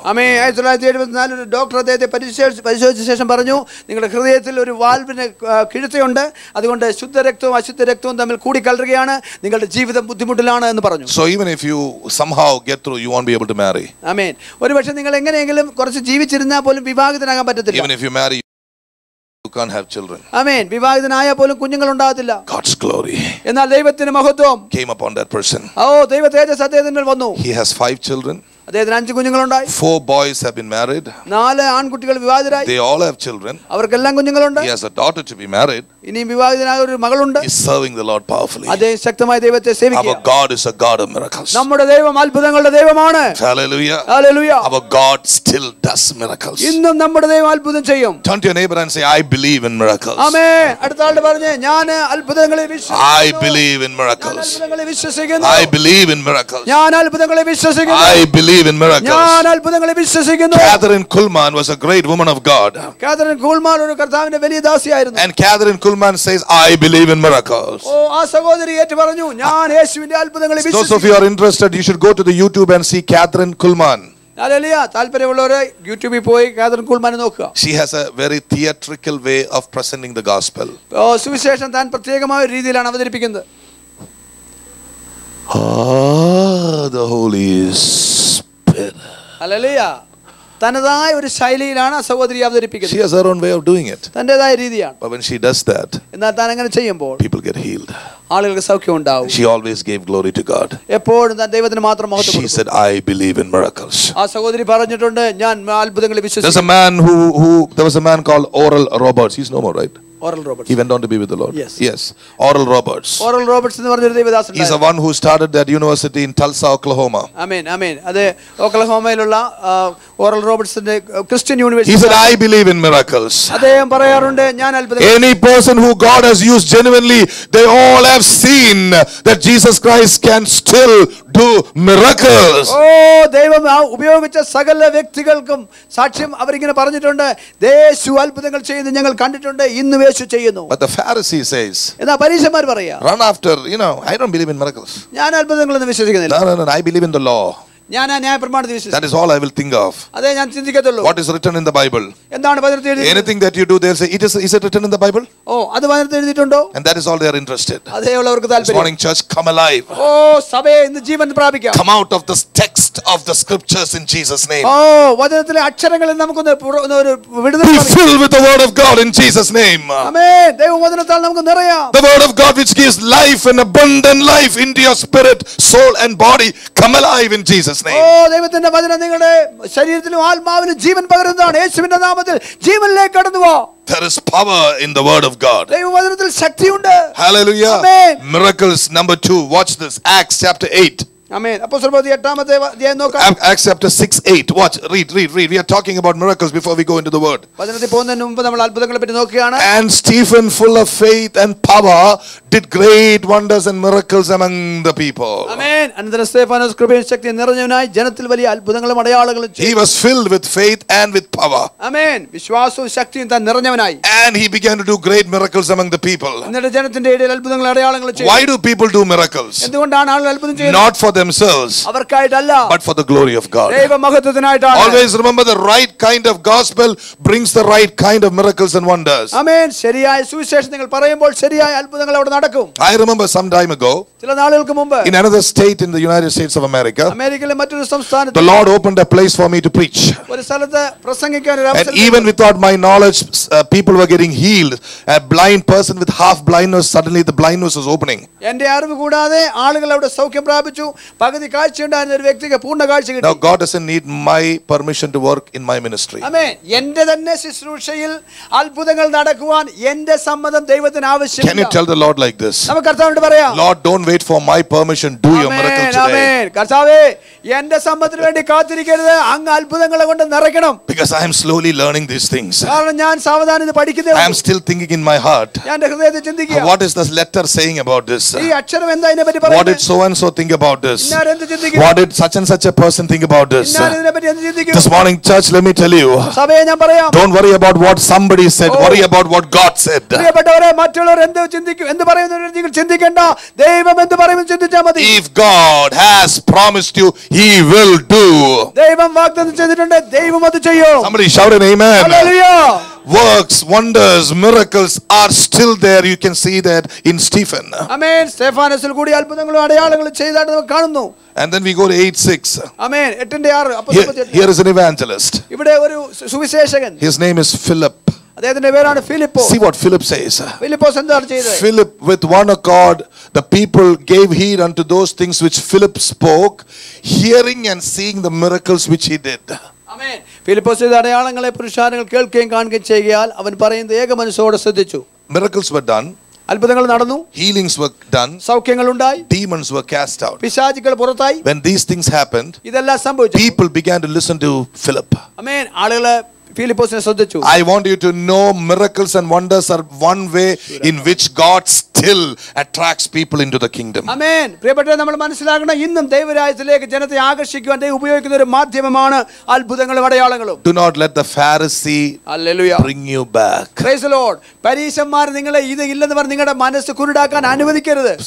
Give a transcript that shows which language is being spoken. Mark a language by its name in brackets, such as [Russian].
[Malayalam] ആമേൻ. 1974 ഒരു ഡോക്ടർ അദ്ദേഹത്തെ പരിശോധിച്ച ശേഷം പറഞ്ഞു, നിങ്ങളുടെ ഹൃദയത്തിൽ ഒരു വാൽവിന് കിഴുത്തയുണ്ട്, അതുകൊണ്ട് ശുദ്ധരക്തവും അശുദ്ധരക്തവും തമ്മിൽ കൂടിക്കലരുകയാണ്, നിങ്ങളുടെ ജീവിതം ബുദ്ധിമുട്ടിലാണ് എന്ന് പറഞ്ഞു. [English] So even if you somehow get through, you won't be able to marry. [Malayalam] ആമേൻ. ഒരുപക്ഷെ നിങ്ങൾ എങ്ങനെയെങ്കിലും കുറച്ച് ജീവിച്ചിരുന്നാൽ പോലും വിവാഹിതനാകാൻ പറ്റത്തില്ല. [English] Even if you marry, you can't have children. [Malayalam] ആമേൻ. വിവാഹിതനായാൽ പോലും കുഞ്ഞുങ്ങൾ ഉണ്ടാകത്തില്ല. [English] God's glory [Malayalam] എന്നാൽ ദൈവത്തിന്റെ മഹത്വം [English] came upon that person. [Malayalam] ദൈവ തേജസ് അദ്ദേഹത്തിന്റെ മേൽ വന്നു. [English] He has 5 children. [Malayalam] അദ്ദേഹത്തിന് 5 കുഞ്ഞുങ്ങളുണ്ടായി. [English] 4 boys have been married. [Malayalam] 4 ആൺകുട്ടികൾ വിവാഹിതരായി. [English] They all have children. [Malayalam] അവർക്കെല്ലാം കുഞ്ഞുങ്ങളുണ്ട്. [English] He has a daughter to be married. [Malayalam] ഇനിയും വിവാഹിതനായ ഒരു മകളുണ്ട്. [English] He's serving the Lord powerfully. [Malayalam] അദ്ദേഹം ശക്തമായി ദൈവത്തെ സേവിക്കുക. [English] Our God is a God of miracles. [Malayalam] നമ്മുടെ ദൈവം അത്ഭുതങ്ങളുടെ ദൈവമാണ്. [English] Hallelujah. [Malayalam] Hallelujah. [English] Our God still does miracles. [Malayalam] ഇന്നും നമ്മുടെ ദൈവം അത്ഭുതം ചെയ്യും. [English] Turn to your neighbor and say, I believe in miracles. [Malayalam] ആമേൻ. അടുത്ത ആളുടെ പറഞ്ഞേ, ഞാൻ അത്ഭുതങ്ങളെ വിശ്വസിക്കുന്നു. [English] I believe in miracles. [Malayalam] അത്ഭുതങ്ങളെ വിശ്വസിക്കുന്നു. [English] I believe in miracles. [Malayalam] ഞാൻ അത്ഭുതങ്ങളെ വിശ്വസിക്കുന്നു. [English] I believe in miracles. [Malayalam] ഞാൻ അത്ഭുതങ്ങളെ വിശ്വസിക്കുന്നു. [English] Catherine Kuhlman was a great woman of God. [Malayalam] Catherine കുൾമാൻ ഒരു കർത്താവിന്റെ വലിയ ദാസിയായിരുന്നു. [English] And Catherine Kuhlman says, I believe in miracles. [Malayalam] ആ സഹോദരി ഏറ്റു പറഞ്ഞു, ഞാൻ യേശുവിന്റെ അത്ഭുതങ്ങളെ [English] Those of [Malayalam] വിശ്വസിക്കുന്നു. [English] you are interested, you should go to the YouTube and see Catherine Kuhlman. [Malayalam] Hallelujah. താല്പര്യമുള്ളവരെ യൂട്യൂബിൽ പോയി കാതറിൻ കുൾമാനെ നോക്കുക. [English] She has a very theatrical way of presenting the gospel. [Malayalam] സുവിശേഷം താൻ പ്രത്യേകമായ രീതിയിലാണ് അവതരിപ്പിക്കുന്നത്. [English] The Holy Spirit. [Malayalam] ഹല്ലേലൂയ. തനതായ ഒരു ശൈലിയിലാണ് ആ സഹോദരി അവതരിപ്പിക്കുന്നത്. [English] She has her own way of doing it. [Malayalam] തന്റേതായ രീതിയാണ്. [English] But when she does that, [Malayalam] എന്നാൽ താൻ അങ്ങനെ ചെയ്യുമ്പോൾ [English] people get healed. [Malayalam] ആളുകൾക്ക് സൗഖ്യം ഉണ്ടാവും. [English] She always gave glory to God. [Malayalam] എപ്പോഴും താൻ ദൈവത്തിന് മാത്രം മഹത്വം [English] She [Malayalam] കൊടുക്കും. [English] said, I believe in miracles. [Malayalam] ആ സഹോദരി പറഞ്ഞിട്ടുണ്ട്, ഞാൻ അത്ഭുതങ്ങളിൽ [English] There's [Malayalam] വിശ്വസിക്കുന്നു. [English] a man there was a man called Oral Roberts. He's no more, right? [Malayalam] Oral Roberts. [English] He went on to be with the Lord. Yes. Yes. Oral Roberts. [Malayalam] Oral Roberts എന്ന് പറഞ്ഞൊരു ദൈവദാസൻ. [English] He's the one who started that university in Tulsa, Oklahoma. [Malayalam] ആമേൻ ആമേൻ. അത് ഒക്ലഹോമയിലുള്ള oral റോബർട്സിന്റെ Christian [English] He [Malayalam] university. [English] said, I believe in miracles. [Malayalam] അദ്ദേഹം പറയാറുണ്ട്, ഞാൻ അത്ഭുതങ്ങൾ. [English] Any person who God has used genuinely, they all have seen that Jesus Christ can still do miracles. [Malayalam] ഓ ദൈവം ഉപയോഗിച്ച സകല വ്യക്തികൾക്കും സാക്ഷ്യം അവരിങ്ങനെ പറഞ്ഞിട്ടുണ്ട്, യേശു അത്ഭുതങ്ങൾ ചെയ്യുന്നത് ഞങ്ങൾ കണ്ടിട്ടുണ്ട്, ഇന്നും യേശു ചെയ്യുന്നു. [English] But the Pharisee says, [Malayalam] എന്നാ പരീശന്മാർ പറയാ, [English] run after, I don't believe in miracles. [Malayalam] ഞാൻ അത്ഭുതങ്ങളൊന്നും വിശ്വസിക്കുന്നില്ല. [English] No, I believe in the law. [Malayalam] ഞാൻ ആ ന്യായപ്രമാണത്തിൽ വിശ്വസിക്കുന്നു. [English] That is all I will think of. [Malayalam] അതേ ഞാൻ ചിന്തിക്കത്തുള്ളൂ. [English] What is written in the Bible? [Malayalam] എന്താണ് വചനത്തിൽ എഴുതിയിരിക്കുന്നത്? [English] Anything that you do, they'll say, is it written in the Bible? [Malayalam] ഓ അത് വചനത്തിൽ എഴുതിയിട്ടുണ്ടോ? [English] And that is all they are interested. [Malayalam] അതേ ഉള്ളവർക്ക് [English] This [Malayalam] താല്പര്യം. [English] morning, church, come alive. [Malayalam] ഓ സഭയെ ഇന്ന് ജീവൻ പ്രാപിക്കാം. [English] Come out of this text of the scriptures in Jesus' name. [Malayalam] ഓ വചനത്തിലെ അക്ഷരങ്ങളിൽ നമുക്കൊന്ന് ഒരു വിടുതൽ [English] Be [Malayalam] പ്രാപിക്കാം. [English] filled with the word of God in Jesus' name. [Malayalam] ആമേൻ. ദൈവവചനത്താൽ നമുക്ക് നിറയാം. [English] The word of God which gives life and abundant life into your spirit, soul and body. Come alive in Jesus' oh name. [Malayalam] ദൈവത്തിന്റെ വചനം നിങ്ങളുടെ ശരീരത്തിലും ആത്മാവിലും ജീവൻ പകരുന്നതാണ്. യേശുവിന്റെ നാമത്തിൽ ജീവനിലേക്ക് കടന്നു പോ. [English] There is power in the word of God. [Malayalam] ദൈവവചനത്തിൽ ശക്തിയുണ്ട്. [English] Hallelujah. Amen. Miracles number 2. Watch this. Acts chapter 8. [Malayalam] ആമേൻ. അപ്പോസ്തലപ്രവൃത്തി 8-ാമത്തെ അധ്യായം നോക്കാം. [English] Acts chapter 6:8. Watch. Read. We are talking about miracles before we go into the word. [Malayalam] വചനത്തിൽ പോകുന്നതിന് മുമ്പ് നമ്മൾ അത്ഭുതങ്ങളെ പറ്റി നോക്കുകയാണ്. [English] And Stephen, full of faith and power, did great wonders and miracles among the people. [Malayalam] ആമേൻ. അനന്തരം സ്തെഫാനോസ് കൃപയും ശക്തിയും നിറഞ്ഞവനായി ജനത്തിൽ വലിയ അത്ഭുതങ്ങളും അടയാളങ്ങളും ചെയ്തു. [English] He was filled with faith and with power. [Malayalam] ആമേൻ. വിശ്വാസവും ശക്തിയും താൻ നിറഞ്ഞവനായി. [English] And he began to do great miracles among the people. [Malayalam] എന്നിട്ട് ജനത്തിന്റെ ഇടയിൽ അത്ഭുതങ്ങളും അടയാളങ്ങളും ചെയ്തു. [English] Why do people do miracles? [Malayalam] എന്തുകൊണ്ടാണ് ആളുകൾ അത്ഭുതം ചെയ്യുന്നത്? [English] Not for themselves, [Malayalam] അവർക്കായിട്ടല്ല, [English] but for the glory of God. [Malayalam] ദൈവമഹത്വത്തിനായിട്ടാണ്. [English] Always remember, the right kind of gospel brings the right kind of miracles and wonders. [Malayalam] ആമേൻ. ശരിയായ സുവിശേഷം നിങ്ങൾ പറയുമ്പോൾ ശരിയായ അത്ഭുതങ്ങൾ അവിടെ നടക്കും. [English] I remember some time ago, [Malayalam] ചില നാളുകൾക്ക് മുമ്പ് [English] in another state in the United States of America, [Malayalam] അമേരിക്കയിലെ മറ്റൊരു സംസ്ഥാനത്ത് [English] the Lord opened a place for me to preach. [Malayalam] ഒരു സ്ഥലത്ത് പ്രസംഗിക്കാൻ ഒരു [English] And [Malayalam] അവസരം. [English] even without my knowledge, people were getting healed. A blind person with half blindness, suddenly the blindness was opening. [Malayalam] എന്റെ അറിവ് കൂടാതെ ആളുകൾ അവിടെ സൗഖ്യം പ്രാപിച്ചു. പകുതി കാഴ്ചയുണ്ടായിരുന്ന ഒരു വ്യക്തിക്ക് പൂർണ്ണ കാഴ്ച കിട്ടി. [English] Now God doesn't need my permission to work in my ministry. [Malayalam] ആമേൻ. എന്റെ തന്നെ ശുശ്രൂഷയിൽ അത്ഭുതങ്ങൾ നടക്കുവാൻ എന്റെ സമ്മതം ദൈവത്തിന് ആവശ്യമില്ല. [English] Can you tell the Lord like this? [Malayalam] നമുക്ക് കർത്താവിനോട് പറയാം, [English] Lord, don't wait for my permission. Do your miracle today. [Malayalam] ആമേൻ. കർത്താവേ, എന്റെ സമ്മതത്തിന് വേണ്ടി കാത്തിരിക്കരുത്, അങ്ങ് അത്ഭുതങ്ങളെ കൊണ്ട് നിറയ്ക്കണം. [English] Because I am slowly learning these things. [Malayalam] കാരണം ഞാൻ സാവധാനം ഇത് പഠിക്കുന്നേ [English] I am still thinking in my heart. [Malayalam] ഞാൻ എന്റെ ഹൃദയത്തിൽ ചിന്തിക്കുക, [English] What is this letter saying about this? [Malayalam] ഈ അക്ഷരം എന്താ ഇതിനെ പറ്റി [English] What [Malayalam] പറയുന്നത്? [English] did so and so think about this? [Malayalam] ഇന്നാർ എന്ത് ചിന്തിക്കും? [English] What did such and such a person think about this? [Malayalam] ഇന്നാർ ഇതിനെ പറ്റി എന്ത് ചിന്തിക്കും? [English] This morning, church, let me tell you, [Malayalam] സഭയെ ഞാൻ പറയാം, [English] don't worry about what somebody said. Worry about what God said. [Malayalam] പ്രിയപ്പെട്ടവരെ, മറ്റുള്ളവർ എന്ത് ചിന്തിക്കും, എന്ത് പറയുന്നവർ നിങ്ങൾ ചിന്തിക്കണ്ട, ദൈവം എന്ത് പറയുമെന്ന് ചിന്തിച്ചാൽ മതി. [English] If God has promised you, He will do. [Malayalam] ദൈവം വാഗ്ദത്തം ചെയ്തിട്ടുണ്ട്, ദൈവം അത് ചെയ്യും. [English] Somebody shout an amen. [Malayalam] Hallelujah. [English] Works, wonders, miracles are still there. You can see that in Stephen. [Malayalam] ആമേൻ. സ്തെഫാനോസിൽ കൂടി അത്ഭുതങ്ങളും അടയാളങ്ങളും ചെയ്തതായിട്ട് നമുക്ക് കാണുന്നു. [English] And then we go to 8:6. [Malayalam] ആമേൻ. 8:6 അപ്പോസ്തലൻ. [English] Here is an evangelist. [Malayalam] ഇവിടെ ഒരു Suviseshakan, [English] His name is Philip. [Malayalam] അദ്ദേഹത്തിന്റെ പേരാണ് Philipose. [English] See what Philip says. [Malayalam] Philipose എന്താണ് ചെയ്തത്? [English] Philip, with one accord, the people gave heed unto those things which Philip spoke, hearing and seeing the miracles which he did. [Malayalam] ആമേൻ. ഫിലിപ്പോസ് ചെയ്ത അടയാളങ്ങളെ പുരുഷാരങ്ങൾ കേൾക്കുകയും കാണുകയും ചെയ്യുകയാൽ അവൻ പറയുന്നത് ഏക മനസ്സോടെ ശ്രദ്ധിച്ചു. [English] Miracles were done. [Malayalam] അത്ഭുതങ്ങൾ നടന്നു. [English] Healings were done. [Malayalam] സൗഖ്യങ്ങൾ ഉണ്ടായി. [English] Demons were cast out. [Malayalam] പിശാചുക്കൾ പുറത്തായി. [English] When these things happened, [Malayalam] ഇതെല്ലാം സംഭവിച്ചു. [English] people began to listen to Philip. [Malayalam] ആമേൻ. ആളുകളെ ഫിലിപ്പോസിനെ ശ്രദ്ധിച്ചു. [English] I want you to know, miracles and wonders are one way in which God still attracts people into the kingdom. [Malayalam] ആമേൻ. പ്രിയപ്പെട്ടവരെ, നമ്മൾ മനസ്സിലാക്കണം, ഇന്നും ദൈവരാജ്യത്തിലേക്ക് ജനത്തെ ആകർഷിക്കുവാൻ ദൈവം ഉപയോഗിക്കുന്ന ഒരു മാധ്യമമാണ് അത്ഭുതങ്ങളും അടയാളങ്ങളും. [English] Do not let the Pharisee [Malayalam] hallelujah. [English] bring you back. Praise the Lord. [Malayalam] പരീശന്മാർ നിങ്ങളെ ഇത് ഇല്ലെന്ന് പറഞ്ഞ് നിങ്ങളുടെ മനസ്സ് കുരുടാക്കാൻ അനുവദിക്കരുത്.